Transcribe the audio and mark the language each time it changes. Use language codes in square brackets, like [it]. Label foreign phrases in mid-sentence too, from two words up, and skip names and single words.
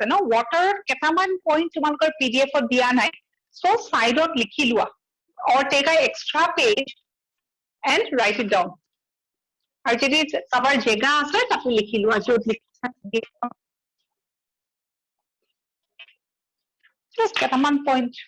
[as] ন water কেইটামান point তোমালোকৰ PDF ত দিয়া নাই so side ত লিখি লোৱা [en] or take a extra page and write it down [as] আৰু যদি কাৰোবাৰ জেগা আছে তাতে লিখি লোৱা য'ত লিখিছা just কেইটামান point